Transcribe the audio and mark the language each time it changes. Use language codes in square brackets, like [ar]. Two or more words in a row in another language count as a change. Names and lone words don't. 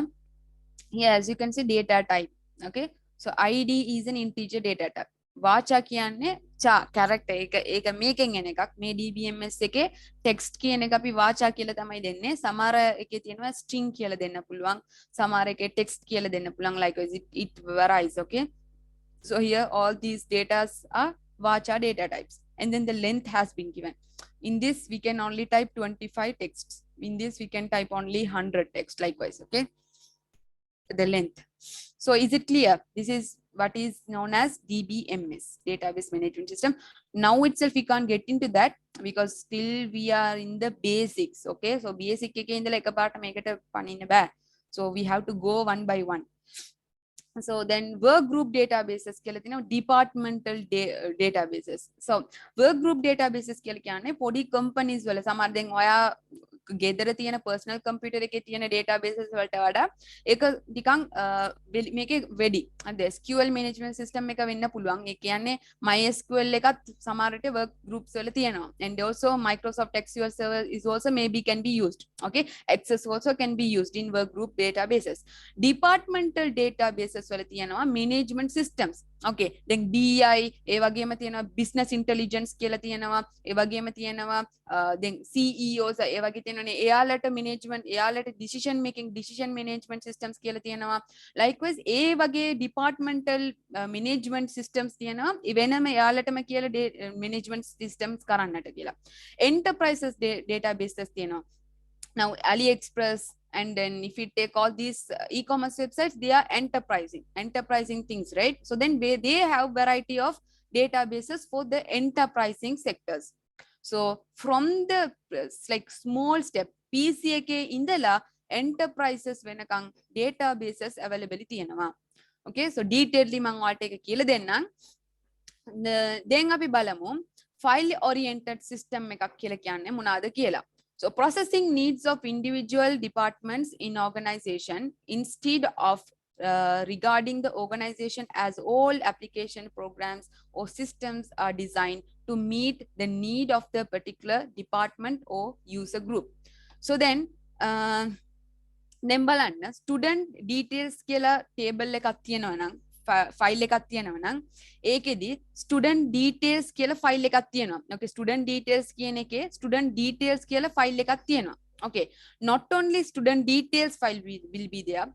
[en] Here, as you can see, data type. Okay. So ID is an integer data type. [si] වාචා කියන්නේ character ඒක මේකෙන් එන එකක්. මේ DBMS එකේ text කියන එක අපි වාචා කියලා තමයි දෙන්නේ. සමහර එකේ තියෙනවා string කියලා දෙන්න පුළුවන්. සමහර එකේ text කියලා දෙන්න පුළුවන්. [en] Likewise it varies. Okay. So here all these data are vacha data types, and then the length has been given. In this we can only type 25 texts. In this we can type only 100 text. Likewise. Okay. The length. So is it clear? This is what is known as DBMS, database management system. Now itself we can't get into that because still we are in the basics. Okay, so basic [si] එකේ ඉඳලා එකපාරට මේකට පනින්න බෑ. [en] So we have to go one by one. So then work group databases [si] කියලා තියෙනවා, [en] departmental databases. [si] So work group databases කියලා කියන්නේ පොඩි companies වල සමහර දැන් ඔයා ගෙදර තියෙන [en] personal computer [si] එකේ තියෙන databases වලට වඩා ඒක නිකන් මේකේ වැඩි. අද [en] SQL management system [si] එක වෙන්න පුළුවන්. ඒ කියන්නේ MySQL එකත් සමහරට [en] work groups [si] වල තියෙනවා. [en] And also Microsoft SQL Server is also maybe can be used. Okay, Access also can be used in work group databases. Departmental databases [si] වල තියෙනවා [en] management systems. Okay, then BI [si] ඒ වගේම තියෙනවා [en] business intelligence [si] කියලා තියෙනවා. ඒ වගේම තියෙනවා then CEOs ඒ වගේ තියෙනනේ එයාලට management එයාලට [en] decision management systems [si] කියලා තියෙනවා. Likewise ඒ වගේ [en] departmental management systems [si] තියෙනවා. වෙනම එයාලටම කියලා [en] management systems [si] කරන්නට කියලා. [en] Enterprises databases [si] තියෙනවා. [en] Now AliExpress, and then if you take all these e-commerce websites, they are enterprising things, right? So then they have variety of databases for the enterprising sectors. So from the like small step PCK indala enterprises වෙනකන් databases availability තියෙනවා. Okay, so detailedly [si] මම ඔයාලට එක කියලා දෙන්නම්. දැන් අපි බලමු [en] file oriented system [si] එකක් කියලා කියන්නේ මොනවාද කියලා. [en] So processing needs of individual departments in organization instead of regarding the organization as all application programs or systems are designed to meet the need of the particular department or user group. [si] So then බලන්න [en] student details [si] කියලා table එකක් තියෙනවා නම් file එකක් තියෙනවා නම් ඒකෙදි [en] student details [si] කියලා file එකක් තියෙනවා. Okay, [en] student details [si] කියන එකේ [en] student details [si] කියලා file එකක් තියෙනවා. [en] Okay, not only student details file will be there.